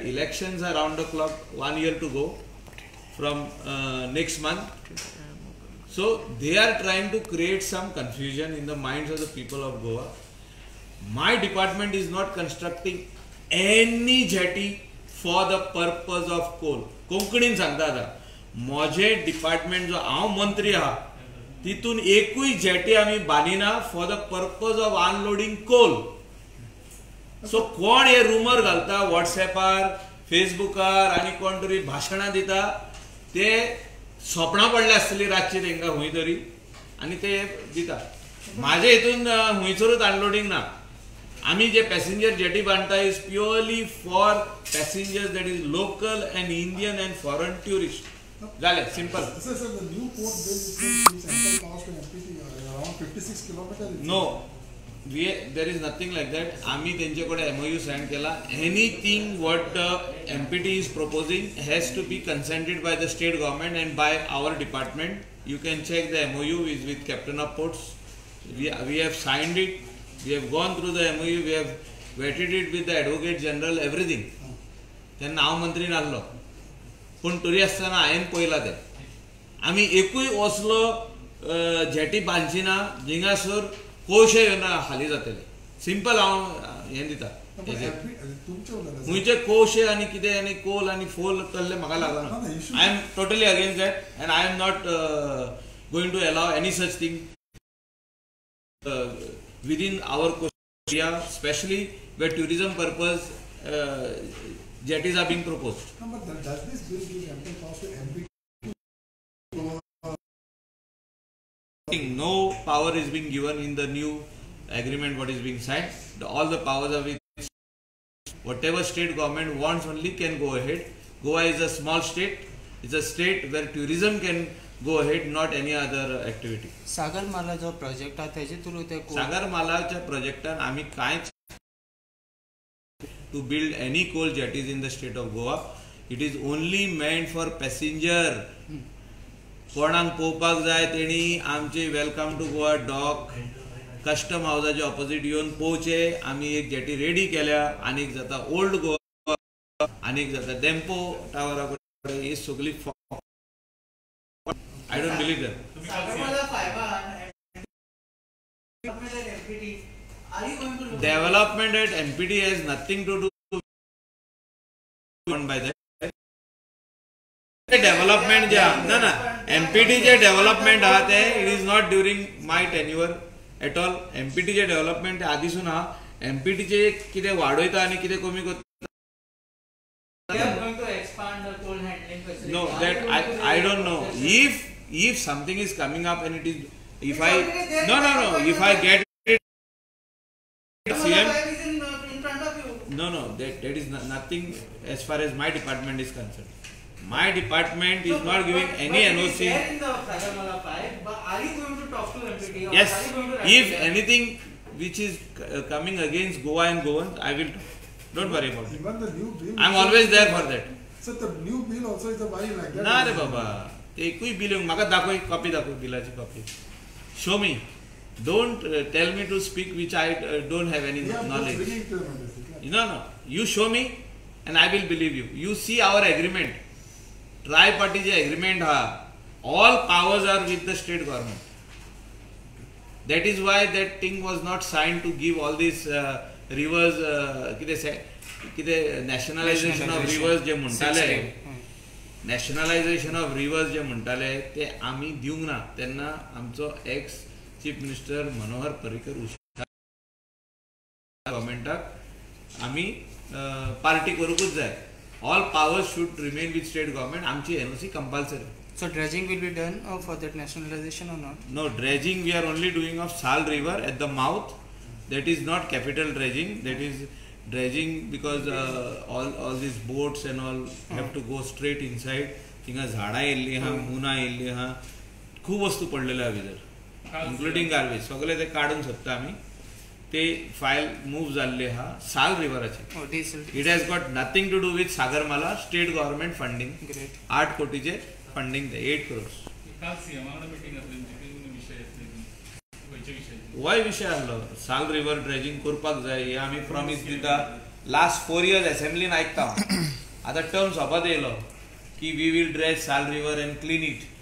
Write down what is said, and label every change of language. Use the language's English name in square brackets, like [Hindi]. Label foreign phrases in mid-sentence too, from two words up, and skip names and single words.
[English] Elections are round the clock, 1 year to go from next month. So they are trying to create some confusion in the minds of the people of Goa. My department is not constructing any jetty for the purpose of coal. [Konkani] कोंकणीन सांगता आता माझे डिपार्टमेंट जो हांव मंत्री आहा तितून एकूय जेटी आमी बांदिना [English] for the purpose of unloading coal. [Konkani] सो कोण हे रुमर घालता व्हॉट्सएपार फेसबुकार आणि कोण तरी भाशणां दिता ते सोपणां पडले आसतली रातची तांकां खंय तरी आनी ते दिता. म्हाजे हितून खंयसरूच अनलोडिंग ना. आमी जे पॅसेंजर जेटी बांदता [English] is purely for passengers that is local and Indian and foreign tourist. [Konkani] जालें सिंपल. [English] Sir, the new port bill is ample cost to MPT around 56 kilometers. No. There is nothing like that. [Marathi] आम्ही त्यांच्याकडे [English] MOU signed [Marathi] केला. [English] Anything what MPT is proposing has to be consented by the state government and by our department. You can check the MOU is with Captain of Ports. We have signed it. We have gone through the MOU. We have vetted it with the Advocate General. Everything. [Konkani] तेन्ना हांव मंत्री नासलो. पूण तरी आसतना हांवें पळयलां तें. आमी एकूय असलो जेटी बांदची ना जिंगासर कोळशे खाली जातले. सिंपल हांव हें दिता. खंयचे कोळशे आनी कितें आनी कोल आनी फोल तल्ले म्हाका लागना. [English] I am totally against that and I am not going to allow any such thing within our area, especially where tourism purpose jetties are being proposed. No, but does this bill give ample cost to MPT? No power is being given in the new agreement what is being signed. All the powers are with whatever state government wants only can go ahead. Goa is a small state. It's a state where tourism can go ahead, not any other activity. [Marathi] सागरमाला जो प्रोजेक्ट आहे त्याचे थ्रू ते [Konkani] सागरमालाच्या प्रोजेक्टान आम्ही कांयच [English] to build any coal jetties in the state of Goa. It is only meant for passenger. [Konkani] कोणाक पोवपाक जाय तेणी आमचे [English] Welcome to Goa [Konkani] डॉक कस्टम हाऊसाच्या ऑपोजिट येवन पोवचे. आमी एक जेटी रेडी केल्या. आनीक जाता ओल्ड गोवा, आनीक जाता डेम्पो टावरा कडेन. ही सगळी [English] I don't believe that. Development at MPT has nothing to do by that. [Konkani] Development no MPT je development आते [English] it is not during my tenure at all. [Konkani] MPT je development आधीसून हा MPT जे कितें वाडयता आनी कितें कमी करता [English] under cold handling facility. No, Are that you going to I don't raise know. process? If something is coming up and it is, if It's I already there. no, if I get it, CM. File is in front of you. No, that is nothing as far as my department is concerned. My department is not giving any But it is NOC. there in the Sagarmala file, but are you going to talk to MPT? Or are Yes, you going to write if it? anything which is coming against Goa and Goans, I will talk. Don't worry about it. Even the new bill. I'm always there for that. So the new bill also is a buy like that. [Konkani] ना रे बाबा एकूय बिल म्हाका दाखय कॉपी दाखय बिलाची कॉपी [English] show me don't tell me to speak which I don't have any Yeah, I'm just knowledge bringing to your notice. no you show me and I will believe you see our agreement tri-party जे agreement हा all powers are with the state government that is why that thing was not signed to give all these rivers कितें nationalization of rivers [Konkani] जे म्हणटाले [English] nationalization of rivers [Konkani] जे म्हणटाले ते आमी दिवंक ना तेन्ना आमचो एक्स चीफ मिनिस्टर मनोहर पर्रीकर गव्हर्मेंटाक आमी पार्टी करूंकूच जाय [English] All powers should remain with state government आमची NOC compulsory So dredging will be done for that nationalization or not? No, dredging we are only doing of Sal River at the mouth. That is not capital dredging. That is dredging because all these boats and all have to go straight inside. [Konkani] थिंगा झाडां येयल्लीं आहा मुनां येयल्लीं आहा खूब वस्तू पडलेल्यो आहा भितर [English] including garbage [Konkani] सगळे ते काडून सोदता आमी ते [English] file move [Konkani] जाल्ली आहा साल रिवराची [English] Oh, diesel. It has got nothing to do with Sagarmala state government funding Great. [Konkani] 8 कोटीचे फंडिंग ते 8 crores काल सीएमाकडे मीटिंग आसली म्हणजे विषय आसले खंयचे विशय वय विषय आहलो साल रिवर ड्रेजिंग करपाक जाय हे आमी प्रॉमिस दिता [English] last 4 years [Konkani] असेंब्लीन आयकता आतां टर्म सोंपत येयलो की [English] we will dredge Sal River and clean it